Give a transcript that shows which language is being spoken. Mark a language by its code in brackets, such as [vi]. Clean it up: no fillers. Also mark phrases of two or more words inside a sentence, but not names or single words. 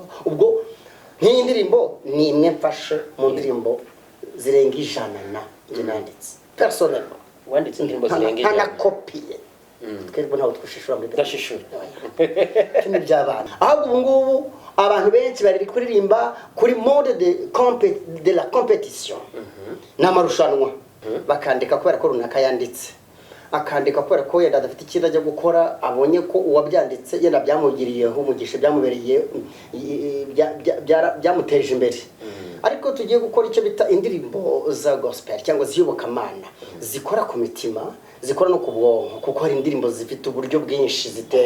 [rw] Ubwo nk'iyi ndirimbo ni imwe mfashe mu ndirimbo zirenga ijana na njye nanditse personnellement. Wanditse indirimbo zirenga ijana? Ntanakopiye. Twebwe ntawe twishishura muri Ndashishura. Kimwe by'abana. Ahubwo ubu ngubu abantu benshi bari kuririmba kuri [fr] mode de la compétition. [rw] N'amarushanwa. Bakandika kubera ko runaka yanditse. Akandika kubera ko yenda adafite ikintu ajya gukora, abonye ko uwabyanditse yenda byamugiriyeho umugisha, byamubereye byamuteje imbere. Ariko tugiye gukora icyo bita indirimbo za gospel cyangwa ziyubokamana zikora ku mitima, zikora no ku bwonko, kuko hari indirimbo zifite uburyo bwinshi ziteye.